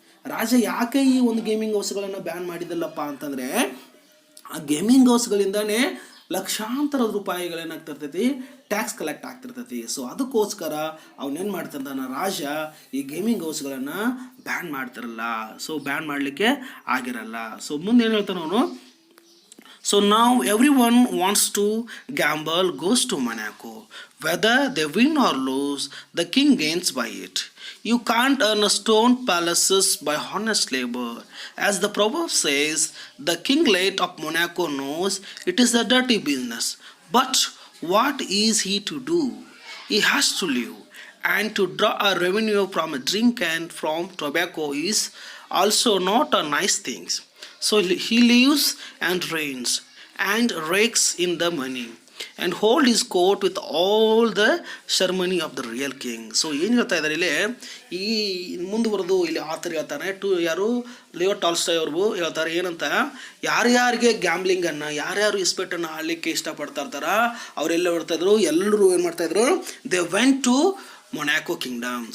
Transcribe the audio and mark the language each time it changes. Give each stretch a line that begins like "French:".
Kannada: ರಾಜ ಯಾಕೆ ಈ ಒಂದು ಗೇಮಿಂಗ್ ಹೌಸ್ಗಳನ್ನು ಬ್ಯಾನ್ ಮಾಡಿದಲ್ಲಪ್ಪ ಅಂತಂದರೆ, ಆ ಗೇಮಿಂಗ್ ಹೌಸ್ಗಳಿಂದನೇ ಲಕ್ಷಾಂತರ ರೂಪಾಯಿಗಳೇನಾಗ್ತಿರ್ತೈತಿ, ಟ್ಯಾಕ್ಸ್ ಕಲೆಕ್ಟ್ ಆಗ್ತಿರ್ತೈತಿ. ಸೊ ಅದಕ್ಕೋಸ್ಕರ ಅವನೇನು ಮಾಡ್ತಿರ್ತಾನೆ, ರಾಜ ಈ ಗೇಮಿಂಗ್ ಹೌಸ್ಗಳನ್ನು ಬ್ಯಾನ್ ಮಾಡ್ತಿರಲ್ಲ. ಸೊ ಬ್ಯಾನ್ ಮಾಡಲಿಕ್ಕೆ ಆಗಿರಲ್ಲ. ಸೊ ಮುಂದೆ ಏನು ಹೇಳ್ತಾನೆ ಅವನು,
English: so now everyone wants to gamble goes to Monaco. Whether they win or lose, the king gains by it. You can't earn a stone palaces by honest labor. As the proverb says, the kinglet of Monaco knows it is a dirty business. But what is he to do? He has to live. And to draw a revenue from a drink and from tobacco is also not a nice thing. So he lives and reigns and rakes in the money and hold his court with all the ceremony of the real king.
Kannada: So ಏನು ಹೇಳ್ತಾ ಇದ್ದಾರೆ ಇಲ್ಲಿ, ಈ ಮುಂದುವರೆದು ಇಲ್ಲಿ ಆತರ್ ಹೇಳ್ತಾನೆ, ಯಾರು Leo Tolstoy ಅವ್ರಿಗೂ ಹೇಳ್ತಾರೆ ಏನಂತ, ಯಾರ್ಯಾರಿಗೆ ಗ್ಯಾಮ್ಲಿಂಗನ್ನು, ಯಾರ್ಯಾರು ಇಸ್ಪೆಟನ್ನು ಆಡಲಿಕ್ಕೆ ಇಷ್ಟಪಡ್ತಾ ಇರ್ತಾರ ಅವರೆಲ್ಲ ಬರ್ತಾಯಿದ್ರು, ಎಲ್ಲರೂ ಏನು ಮಾಡ್ತಾಯಿದ್ರು,
English: They went to Monaco kingdom.